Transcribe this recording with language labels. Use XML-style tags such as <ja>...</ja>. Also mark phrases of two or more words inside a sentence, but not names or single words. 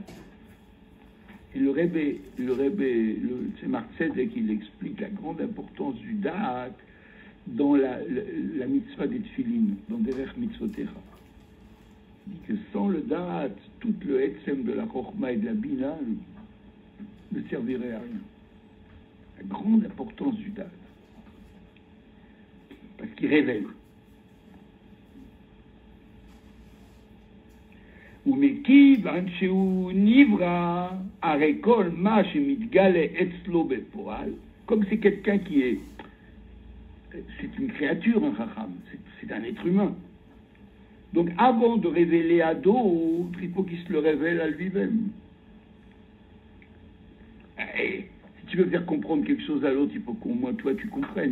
<fr>Et le Tzemach Tzedek, il explique la grande importance du Da'at dans la mitzvah des Tfilin, dans Derech Mitzvotecha. Il dit que sans le Da'at, tout le Etzem de la Chorma et de la Bina ne servirait à rien. La grande importance du Da'at. Parce qu'il révèle.</fr> <he>ומכיוון שהוא נברא, הרי כל מה שמתגלה אצלו בפועל,</he> <fr>comme c'est quelqu'un qui est, c'est une créature, un chacham, c'est un être humain. Donc avant de révéler à d'autres, il faut qu'il se le révèle à lui-même. Et si tu veux faire comprendre quelque chose à l'autre, il faut qu'au moins toi tu comprennes.</fr>